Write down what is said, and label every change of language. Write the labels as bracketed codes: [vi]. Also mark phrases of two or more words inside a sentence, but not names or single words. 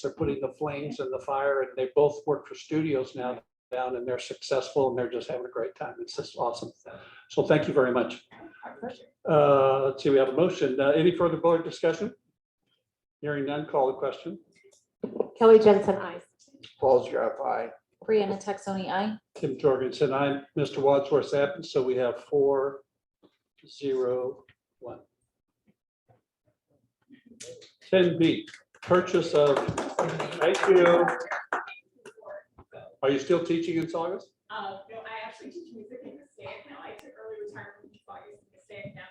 [en] They're putting the flames and the fire, and they both work for studios now down, and they're successful, and they're just having a great time. It's just awesome. So thank you very much. Let's see, we have a motion. Any further board discussion? Hearing none, call the question. Kelly Jensen, I. Paul's Graph, aye. Brianna Texoni, aye. Tim Jorgensen, I, Mr. Wadsworth's absent, so we have 4-0-1. 10B, purchase of, thank you. Are you still teaching in Saugus? No, I actually teach music in the state now. I took early retirement from August in the state now.